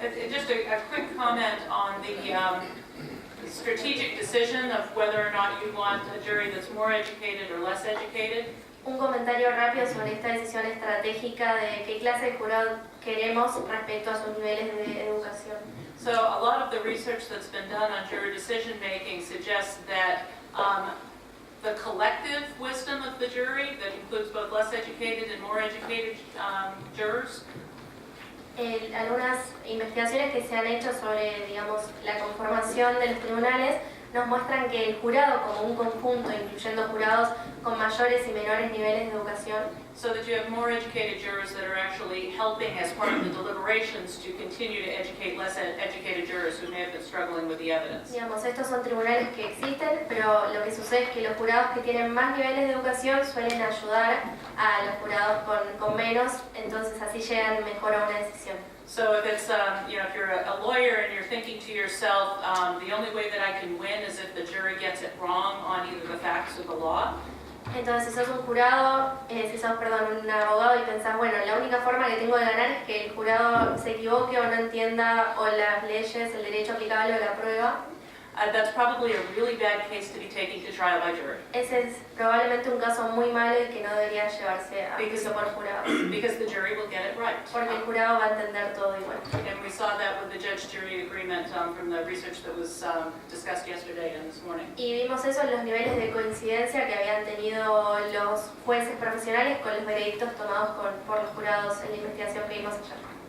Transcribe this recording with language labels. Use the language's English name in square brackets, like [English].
[English] Just a quick comment on the strategic decision of whether or not you want a jury that's more educated or less educated. [Spanish] Un comentario rápido sobre esta decisión estratégica de qué clase de jurado queremos respecto a sus niveles de educación. [English] So a lot of the research that's been done on juror decision making suggests that the collective wisdom of the jury, that includes both less educated and more educated jurors, [Spanish] Algunas investigaciones que se han hecho sobre, digamos, la conformación de los tribunales nos muestran que el jurado como un conjunto, incluyendo jurados con mayores y menores niveles de educación, [English] so that you have more educated jurors that are actually helping as part of the deliberations to continue to educate less educated jurors who may have been struggling with the evidence. [Spanish] digamos, estos son tribunales que existen, pero lo que sucede es que los jurados que tienen más niveles de educación suelen ayudar a los jurados con menos, entonces así llegan mejor a una decisión. [English] So if it's, if you're a lawyer and you're thinking to yourself, the only way that I can win is if the jury gets it wrong on either the facts or the law. [Spanish] Entonces, si sos un jurado, un abogado y pensás, bueno, la única forma que tengo de ganar es que el jurado se equivoque o no entienda o las leyes, el derecho aplicable o la prueba. [English] That's probably a really bad case to be taken to trial by jury. [Spanish] Ese es probablemente un caso muy malo y que no debería llevarse a juicio por jurados. [English] Because the jury will get it right. [Spanish] Porque el jurado va a entender todo igual. [English] And we saw that with the judge-jury agreement from the research that was discussed yesterday and this morning. [Spanish] Y vimos eso en los niveles de coincidencia que habían tenido los jueces profesionales con los veredictos tomados por los jurados en la investigación que vimos ayer.